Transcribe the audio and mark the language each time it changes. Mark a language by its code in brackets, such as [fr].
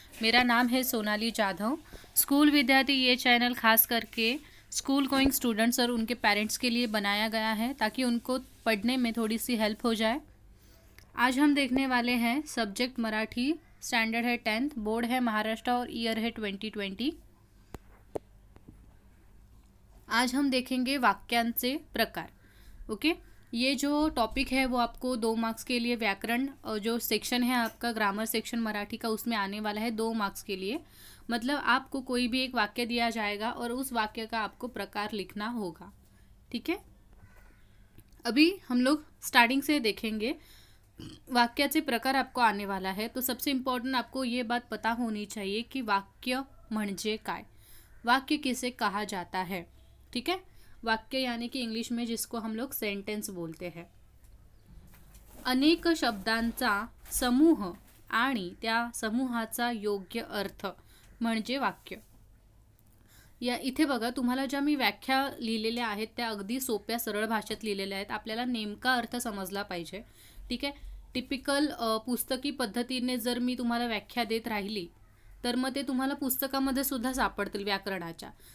[hi] मेरा नाम है सोनाली जाधव। स्कूल विद्यार्थी ये चैनल खास करके स्कूल गोइंग स्टूडेंट्स और उनके पेरेंट्स के लिए बनाया गया है ताकि उनको पढ़ने में थोड़ी सी हेल्प हो जाए। आज हम देखने वाले हैं सब्जेक्ट मराठी, स्टैंडर्ड है 10th, बोर्ड है महाराष्ट्र और ईयर है 2020। आज हम देखेंगे वाक्यांचे प्रकार। ओके, ये जो टॉपिक है वो आपको 2 मार्क्स के लिए व्याकरण और जो सेक्शन है आपका ग्रामर सेक्शन मराठी का उसमें आने वाला है 2 मार्क्स के लिए। मतलब आपको कोई भी एक वाक्य दिया जाएगा और उस वाक्य का आपको प्रकार लिखना होगा। ठीक है, अभी हम लोग स्टार्टिंग से देखेंगे। वाक्याचे प्रकार आपको आने वाला है तो सबसे इम्पॉर्टंट आपको ये बात पता होनी चाहिए कि [mr] वाक्य म्हणजे काय, [hi] वाक्य किसे कहा जाता है। ठीक है, वाक्य यानी कि इंग्लिश में जिसको हम लोग सेंटेंस बोलते हैं। [mr] अनेक शब्दांचा समूह आणि त्या समूहाचा योग्य अर्थ म्हणजे वाक्य। या इथे बघा, तुम्हाला ज्या मी व्याख्या लिहिलेल्या आहेत त्या अगदी सोप्या सरळ भाषेत लिहिलेल्या आहेत। आपल्याला नेमका अर्थ समजला पाहिजे। ठीक आहे, टिपिकल पुस्तकी पद्धतीने जर मी तुम्हाला व्याख्या देत राहिली तर मग ते तुम्हाला पुस्तकामध्ये सुद्धा सापडतील व्याकरणाच्या।